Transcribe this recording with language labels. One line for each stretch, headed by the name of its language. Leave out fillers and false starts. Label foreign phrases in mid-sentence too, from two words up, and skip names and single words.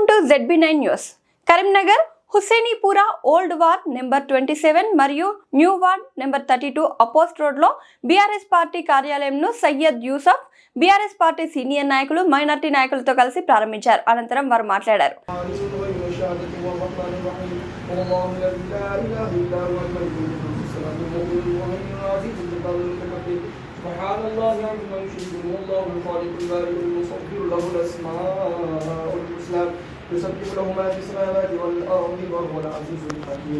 Telugu: ZB9 న్యూస్. కరీంనగర్ హుస్సేనీపురా ఓల్డ్ వార్డ్ నెంబర్ 27 మరియు న్యూ వార్డ్ నెంబర్ 32 అపోస్ట్ రోడ్ లో బీఆర్ఎస్ పార్టీ కార్యాలయంను సయ్యద్ యూసఫ్ బీఆర్ఎస్ పార్టీ సీనియర్ నాయకులు మైనార్టీ నాయకులతో కలిసి ప్రారంభించారు. అనంతరం వారు మాట్లాడారు.
Arabic: سبحان الله عما يشركون والله الخالق البارئ المصور له الاسماء الحسنى يسبح له ما في السماوات والارض وهو العزيز الحكيم.